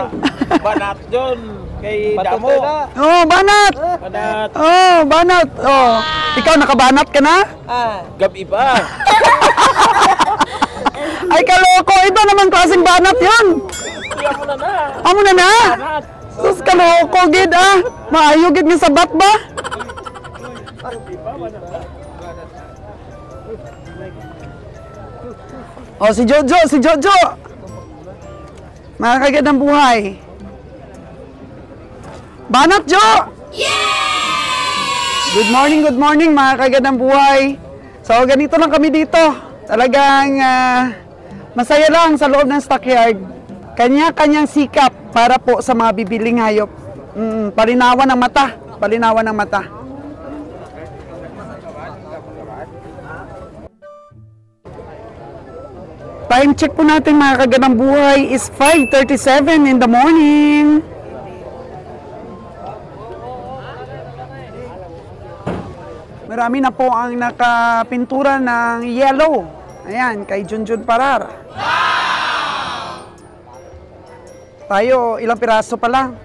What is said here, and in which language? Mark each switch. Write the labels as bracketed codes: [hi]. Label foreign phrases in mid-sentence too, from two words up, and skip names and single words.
[tl] Banat John, kay Damo. Oh, banat! Banat. Oh, banat! Oh, ikaw nakabanat ka na? Gabi ba? Ay, kaloko! Iba naman klaseng banat yun! Kaya mo na na. [hil] Amo na na! [tl] Banat. Sus, kaloko, [hil] gid ah! Maayo gid nga sabat ba? [tl] Oh, si Jojo! Mga kagandang buhay. Banat, Jo! [en] Good morning [tl] mga kagandang buhay. So, ganito lang kami dito. Talagang masaya lang sa loob ng stockyard. Kanya-kanyang sikap para po sa mga bibiling hayop. Palinawan ng mata. [en] Time check [tl] po natin mga kagandang buhay [en] is 5:37 in the morning. [tl] Marami na po ang nakapintura ng yellow. Ayan, kay Junjun Parar. Tayo, ilang piraso pa lang.